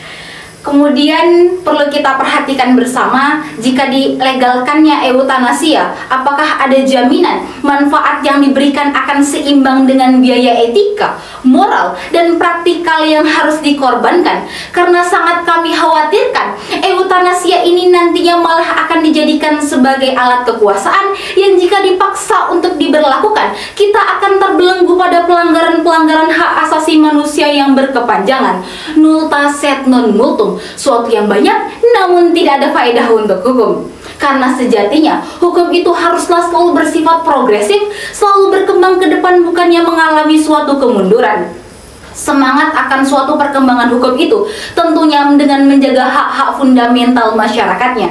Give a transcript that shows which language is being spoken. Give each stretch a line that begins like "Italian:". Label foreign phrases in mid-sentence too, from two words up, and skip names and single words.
Indonesian: Kemudian perlu kita perhatikan bersama, jika dilegalkannya eutanasia, apakah ada jaminan manfaat yang diberikan akan seimbang dengan biaya etika, moral, dan praktikal yang harus dikorbankan? Karena sangat kami khawatirkan eutanasia ini nantinya malah akan dijadikan sebagai alat kekuasaan yang jika dipaksa untuk diberlakukan, kita akan terbelenggu pada pelanggaran-pelanggaran hak asasi manusia yang berkepanjangan.
Latin: Nulta sed non multum,
Indonesian: suatu yang banyak namun tidak ada faedah untuk hukum. Karena sejatinya hukum itu haruslah selalu bersifat progresif, selalu berkembang ke depan, bukannya mengalami suatu kemunduran. Semangat akan suatu perkembangan hukum itu tentunya dengan menjaga hak-hak fundamental masyarakatnya.